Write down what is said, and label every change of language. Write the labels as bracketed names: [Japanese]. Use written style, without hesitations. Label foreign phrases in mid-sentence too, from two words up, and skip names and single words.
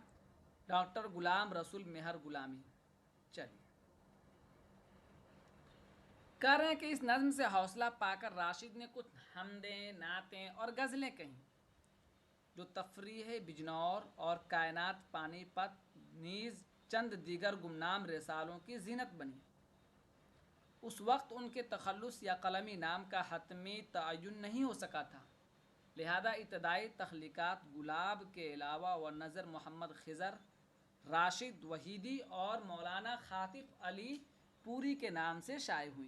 [Urdu] ڈاکٹر غلام رسول مہر غلامی۔ چلیے، کہہ رہے ہیں کہ اس نظم سے حوصلہ پا کر راشد نے کچھ حمدیں، نعتیں اور غزلیں کہیں جو تفریح بجنور اور کائنات پانی پت نیز چند دیگر گمنام رسالوں کی زینت بنی۔ اس وقت ان کے تخلص یا قلمی نام کا حتمی تعین نہیں ہو سکا تھا، لہذا ابتدائی تخلیقات گلاب کے علاوہ و نظر محمد خضر، راشد وحیدی اور مولانا خاطف علی پوری کے نام سے شائع ہوئی۔